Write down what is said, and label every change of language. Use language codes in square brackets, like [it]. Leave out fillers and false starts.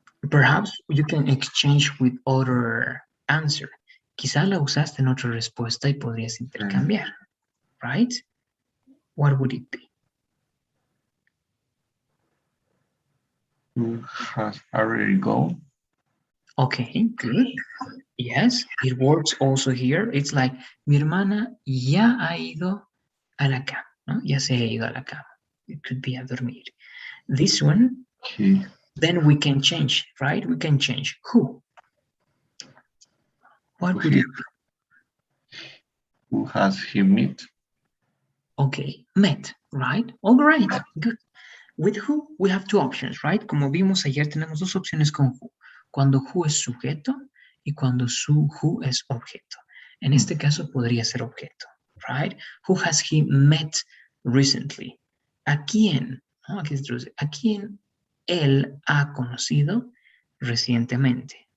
[en] Perhaps you can exchange with other answer. [es] Quizá la usaste en otra respuesta y podrías intercambiar, right? [en] What would it be? who has already gone. Okay, good. Yes, it works also here. It's like, [es] mi hermana ya ha ido a la cama, ¿no? Ya se ha ido a la cama. [en] It could be [es] a dormir. [en] This one, He then we can change, right? We can change. Who? What would he it be? who has he meet. Okay, met, right? All right, good. With who, we have two options, right? [es] Como vimos ayer, tenemos dos opciones con who. Cuando who es sujeto y cuando su who es objeto. En este caso podría ser objeto, right? [en] Who has he met recently? [es] ¿A quién? ¿No? Aquí se traduce. ¿A quién él ha conocido recientemente?